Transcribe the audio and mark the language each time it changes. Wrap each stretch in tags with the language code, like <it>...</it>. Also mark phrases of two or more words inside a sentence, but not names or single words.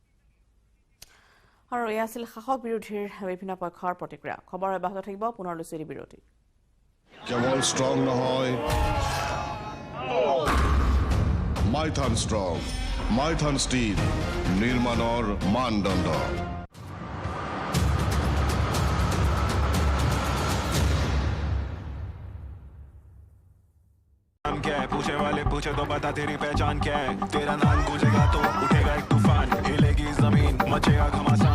<as>আৰু এয়া আছিল শাসক বিৰোধীৰ বিভিন্ন পক্ষৰ প্ৰতিক্ৰিয়া। খবৰ অব্যাহত থাকিব, পুনৰ লুচিৰ বিৰতি। কেৱল ষ্ট্ৰং নহয়, মাইথান ষ্ট্ৰং, মাইথান ষ্টীল, নিৰ্মাণৰ মানদণ্ড।</as> <hi>क्या है पूछे वाले पूछे तो बता तेरी पहचान क्या है। तेरा नाम गूंजेगा तो उठेगा एक तूफान, हिलेगी जमीन, मचेगा घमासान।</hi>